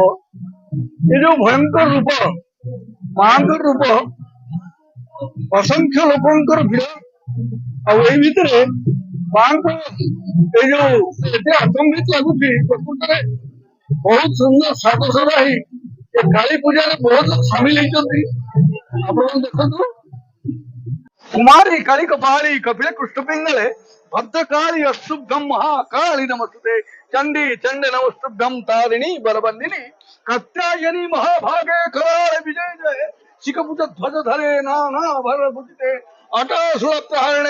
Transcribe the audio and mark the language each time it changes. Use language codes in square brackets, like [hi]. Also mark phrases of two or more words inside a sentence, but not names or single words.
[or] ଏ ଯୋଉ ଭୟଙ୍କର ରୂପ ମାଙ୍କର ରୂପ ଅସଂଖ୍ୟ ଲୋକଙ୍କର ଭିଡ଼ ଆଉ ଏଇ ଭିତରେ ମାଙ୍କ ଏଇ ଯୋଉ ଏତେ ଆଚମ୍ବିତ ଲାଗୁଛି ପ୍ରକୃତରେ ବହୁତ ସୁନ୍ଦର ସାଜସଜା ହେଇ ଏ କାଳୀ ପୂଜାରେ ବହୁତ ଲୋକ ସାମିଲ ହେଇଛନ୍ତି। ଆପଣ ଦେଖନ୍ତୁ [sa] कुमारी काली कपाली कपिल कृष्ण पिंगले भद्रकाली अस्तुभ्यम महाकाली नमस्ते चंडी चंड नमस्तुभ्यम तारिणी बलबंदिनी कात्यायनी महाभागे कराले विजय जय शिखपुत ध्वज धरे नाना भर भुजिते अटासुर प्रहरणे